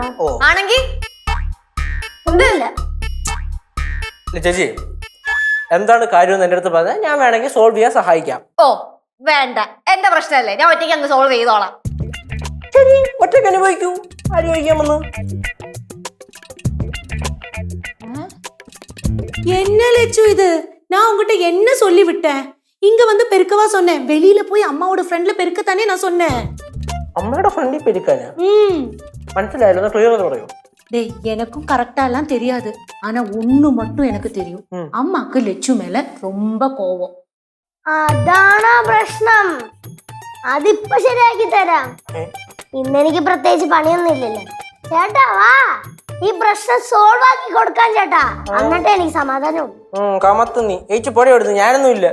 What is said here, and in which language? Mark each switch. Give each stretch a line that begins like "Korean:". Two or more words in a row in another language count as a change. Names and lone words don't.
Malayalam: ആണെങ്കി ഒന്നുമില്ല. ചേച്ചി എന്താണ് കാര്യം എന്റെ അടുത്ത് പറഞ്ഞാൽ ഞാൻ വേണമെങ്കിൽ സോൾവ് ചെയ്യാൻ സഹായിക്കാം. ഓ വേണ്ട, എന്റെ പ്രശ്നമല്ലേ, ഞാൻ ഒറ്റയ്ക്ക് അങ്ങ് സോൾവ് ചെയ്തോളാം. ശരി, ഒറ്റയ്ക്ക് അനുഭവിക്കൂ. ആര് ചോദിക്കാമെന്ന്?
Tamil: என்ன லட்சு இது? நான் உங்ககிட்ட என்ன சொல்லி விட்டேன்? இங்க வந்து பெருக்கவா சொன்னேன்? வெளியில போய் அம்மாவோட ஃப்ரெண்ட்ல பெருக்கத்தானே நான் சொன்னேன்.
Malayalam: അമ്മയുടെ ഫ്രണ്ടിൽ പെരുക്കാനാ? മനസ്സിലായല്ലോ, ക്ലിയർ എന്ന് പറയൂ.
Tamil: டேய், எனக்கும் கரெக்டா எல்லாம் தெரியாது, ஆனா ஒண்ணு மட்டும் எனக்கு தெரியும். அம்மாக்கு லட்சு மேல ரொம்ப கோவம்.
Malayalam: അതാണോ പ്രശ്നം? അതിപ്പോ ശരിയാക്കി തരാം. ഇന്നെനിക്ക് പ്രത്യേകിച്ച് പണിയൊന്നും ഇല്ലല്ലോ. ചേട്ടാ വാ, ഈ പ്രശ്നം സോൾവ് ആക്കി കൊടുക്കാൻ ചേട്ടാ, എന്നിട്ട് എനിക്ക് സമാധാനം. കമത്ത് നീ ഏച്ചു പൊടി എടുത്ത്. ഞാനൊന്നും ഇല്ല.